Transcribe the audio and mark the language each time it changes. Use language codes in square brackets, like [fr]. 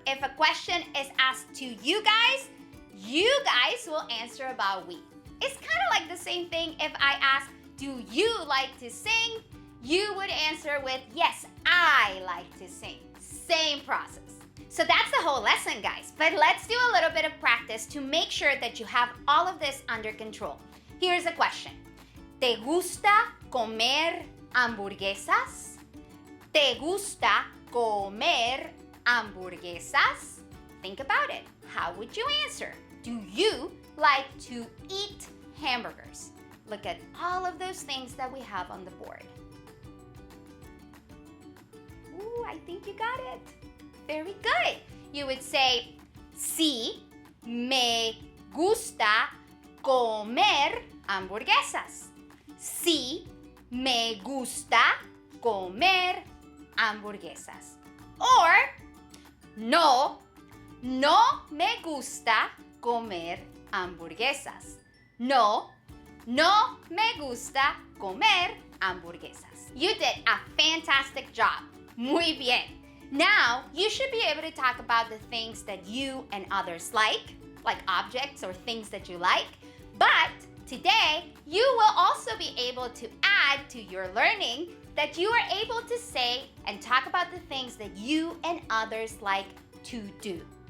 [en] If a question is asked to you guys will answer about we. It's kind of like the same thing if I ask, do you like to sing? you would answer with, yes, I like to sing. Same process. So that's the whole lesson, guys. But let's do a little bit of practice to make sure that you have all of this under control. Here's a question. [es] ¿Te gusta comer hamburguesas? ¿Te gusta comer hamburguesas? [en] Think about it. How would you answer? Do you like to eat hamburgers? Look at all of those things that we have on the board. Ooh, I think you got it. Very good. You would say, [es] sí, me gusta comer hamburguesas. Sí, me gusta comer hamburguesas. Or, no, no me gusta comer hamburguesas. No, no me gusta comer hamburguesas. [en] You did a fantastic job. [es] Muy bien. [en] Now, you should be able to talk about the things that you and others like objects or things that you like. But today, you will also be able to add to your learning that you are able to say and talk about the things that you and others like to do.